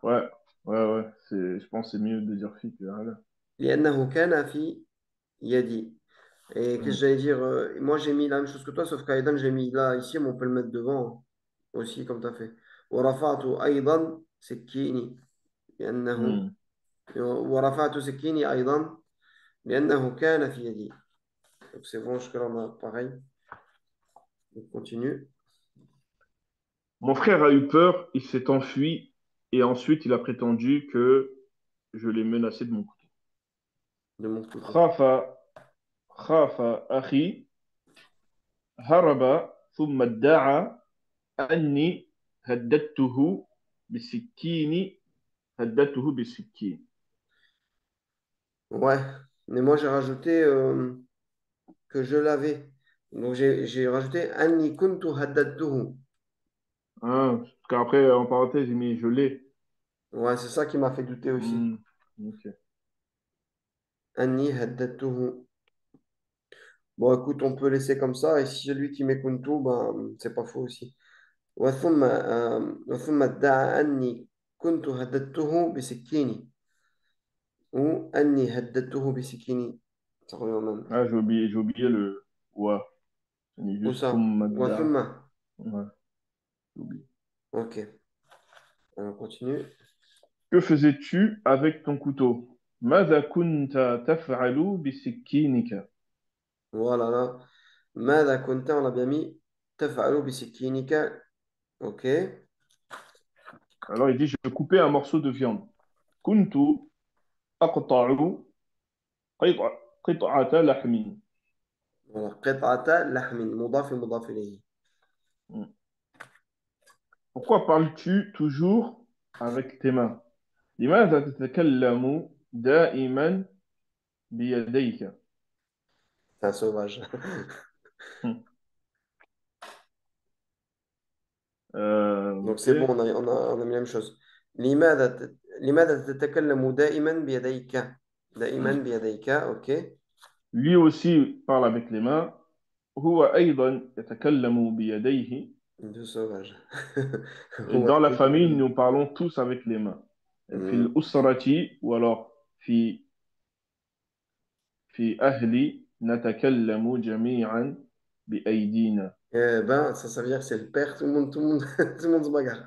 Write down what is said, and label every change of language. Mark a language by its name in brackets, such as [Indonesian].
[French] ouais ouais je pense que c'est mieux de dire fi que على. [Arabic] لأنه كان في يدي. [French] Et qu'est-ce que Hmm, j'allais dire? Moi, j'ai mis la même chose que toi, sauf qu'Aïdan, j'ai mis là, ici, mais on peut le mettre devant aussi, comme tu as fait. [Arabic] ورفعت أيضا سكيني لأنه hmm. ورفعت سكيني أيضا لأنه كان في يدي. [French] Donc, c'est bon, jusque-là, on a pareil. On continue Mon frère a eu peur, il s'est enfui et ensuite il a prétendu que je l'ai menacé de mon couteau. de mon côté. [Arabic] خاف خاف أخي هرب ثم ادعى أني هددته بالسكين هددته بالسكين. [French] Ouais, mais moi, j'ai rajouté que je l'avais. Donc, j'ai rajouté [Arabic] Anni kuntu haddadtuhu. [French] Hein, parce qu'après, en parenthèse, il met je l'ai. Ouais, c'est ça qui m'a fait douter aussi. Hmm, ok. [Arabic] Anni haddadtuhu. [French] Bon, écoute, on peut laisser comme ça. Et si celui qui met kuntu, ben, c'est pas faux aussi. [Arabic] وثم ادعى أني كنت هددته بسكيني أني هددته بسكيني [French] ça revient au même. Ah, j'ai oublié le wa. J'ai mis Où juste ça? Fummadda. [Arabic] وثم. [French] Ouais, j'ai oublié. Ok, on continue. Que faisais-tu avec ton couteau? [Arabic] ماذا كنت تفعل بسكينك? [French] Voilà là. [Arabic] ماذا كنت [French] on l'a bien mis [Arabic] تفعل بسكينك. [French] Ok. Alors il dit, je coupais un morceau de viande. [Arabic] كنت أقطع قطعة لحم. [French] Voilà. [Arabic] قطعة لحم مضاف مضاف إليه. [French] Pourquoi parles-tu toujours avec tes mains? [Arabic] لماذا تتكلم دائما بيديك؟ [French] C'est un sauvage. Hmm. Donc Ok. c'est bon, on a mis la même chose. [Arabic] لماذا تتكلم دائما بيديك؟ دائما Hmm. بيديك. Ok. [French] Lui aussi parle avec les mains. [Arabic] هو أيضا يتكلم بيديه. [French] Deux sauvages. Et [Arabic] هو [French] dans la famille, [Arabic] يتكلم. [French] nous parlons tous avec les mains. [Arabic] في Hmm. الأسرة [French] ou alors [Arabic] في أهلي نتكلم جميعا بأيدينا. [French] Eh ben, ça veut dire que c'est le père, tout le monde, tout le monde se bagarre.